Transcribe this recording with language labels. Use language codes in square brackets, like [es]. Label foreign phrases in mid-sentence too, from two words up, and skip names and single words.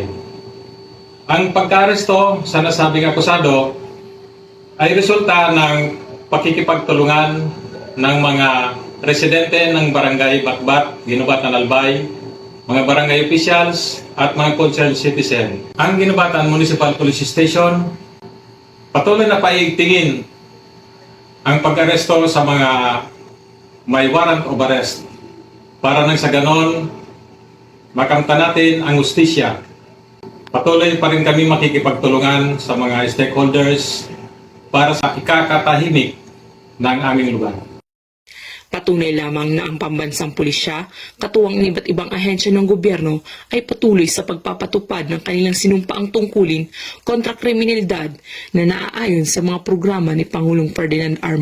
[tl] Ang pagkaresto sa nasabing akusado ay resulta ng pakikipagtulungan ng mga residente ng Barangay Batbat, Ginubatan, Albay, mga barangay officials at mga [en] concerned citizen. [tl] Ang Ginubatan Municipal Police Station patuloy na paigtingin ang pag-aresto sa mga may [en] warrant of arrest [tl] para nang sa ganon makamta natin ang hustisya. Patuloy pa rin kami makikipagtulungan sa mga stakeholders para sa ikakatahimik ng aming lugar. Patunay lamang na ang pambansang pulisya, katuwang ng iba't ibang ahensya ng gobyerno ay patuloy sa pagpapatupad ng kanilang sinumpaang tungkulin kontra kriminalidad na naaayon sa mga programa ni Pangulong Ferdinand R.